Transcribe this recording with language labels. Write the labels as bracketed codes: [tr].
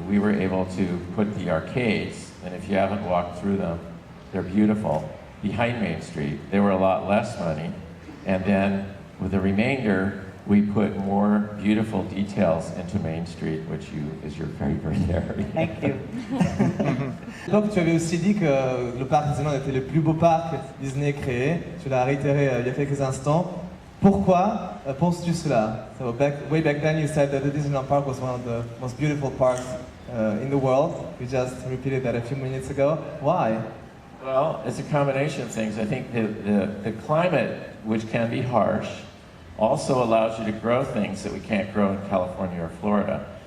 [en] We were able to put the arcades, and if you haven't walked through them, they're beautiful, behind Main Street. They were a lot less money. And then with the remainder, we put more beautiful details into Main Street, which is your favorite area. Thank you. [fr] Donc tu avais aussi dit que le parc Disneyland était le plus beau parc Disney créé. Tu l'as réitéré il y a quelques instants. Pourquoi penses-tu cela? [en] So way back then you said that the Disneyland Park was one of the most beautiful parks in the world. You just repeated that a few minutes ago. Why? Well, it's a combination of things. I think the climate, which can be harsh, also allows you to grow things that we can't grow in California or Florida.